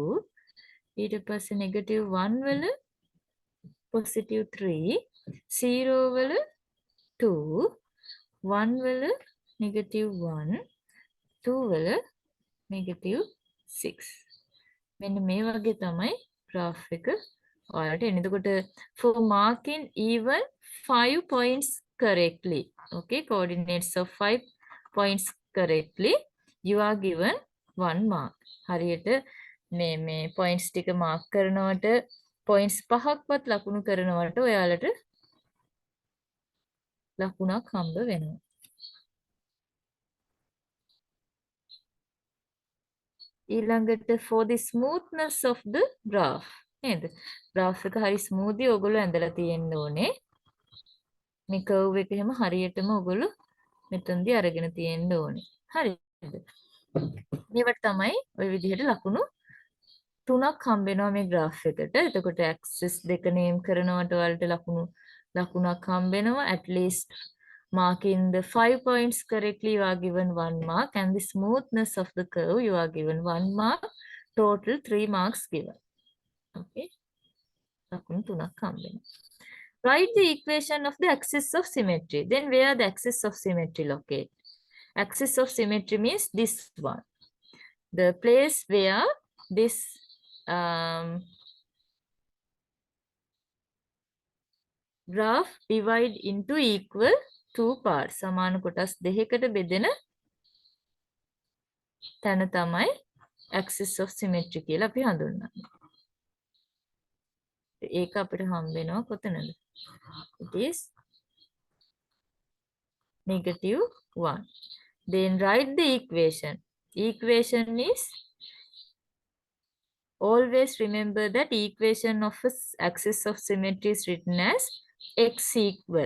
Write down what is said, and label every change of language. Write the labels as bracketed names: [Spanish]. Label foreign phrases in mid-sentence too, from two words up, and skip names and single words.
[Sinhala] ඊට පස්සේ -1 වල +3. 0 වල 2. 1 වල -1. 2 වල -6. මෙන්න මේ වගේ තමයි graph එක ඔයාලට එන්නේ. [English] එතකොට for marking even 5 points correctly, okay, coordinates of 5 points correctly, you are given 1 mark. [Sinhala] හරියට මේ points ටික mark කරනවට points 5ක්වත් ලකුණු කරනවට ඔයාලට ලකුණක් හම්බ වෙනවා. [English] ඊළඟට for the smoothness of the graph නේද? [Sinhala] graph එක හරි smooth ඔයගොල්ලෝ ඇඳලා තියෙන්න ඕනේ. මේ curve එක එහෙම හරියටම ඔයගොල්ලෝ මෙතනදී අරගෙන තියෙන්න ඕනේ. හරිද? මේවට තමයි ওই විදිහට ලකුණු 3ක් හම්බ වෙනවා මේ graph එකට. එතකොට axis දෙක name කරනවට ඔයාලට ලකුණක් හම්බ වෙනවා. [English] at least marking the 5 points correctly you are given 1 mark, and the smoothness of the curve you are given 1 mark. Total 3 marks given. Okay. [Sinhala] ලකුණු 3ක් හම්බ වෙනවා. [English] Write the equation of the axis of symmetry. Then where the axis of symmetry located? Axis of symmetry means this one. The place where this graph divide into equal two parts. [Sinhala] සමාන කොටස් දෙකකට බෙදෙන තැන තමයි [English] axis of symmetry [Sinhala] කියලා අපි හඳුන්වන්නේ. ඒක අපිට හම්බ වෙනවා කොතනද? [English] It is -1. Then write the equation. Equation is, always remember that equation of axis of symmetry is written as x equal.